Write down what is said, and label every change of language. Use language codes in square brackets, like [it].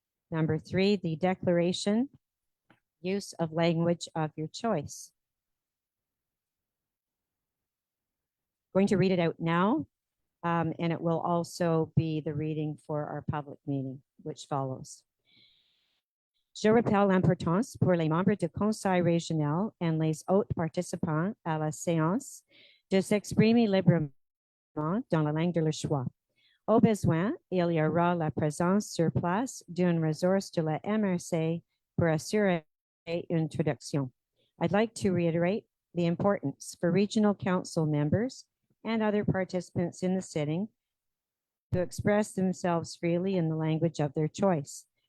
[en] Number 3, the declaration, use of language of your choice. Going to read it out now, and it will also be the reading for our public meeting, which follows. [fr] Je rappelle l'importance pour les membres du conseil régional et les autres participants à la séance de s'exprimer librement dans la langue de leur choix. Au besoin, il y aura la présence sur place d'une ressource de la MRC pour assurer une traduction. [en] I'd like to reiterate the importance for regional council members and other participants in the sitting to express themselves freely in the language of their choice.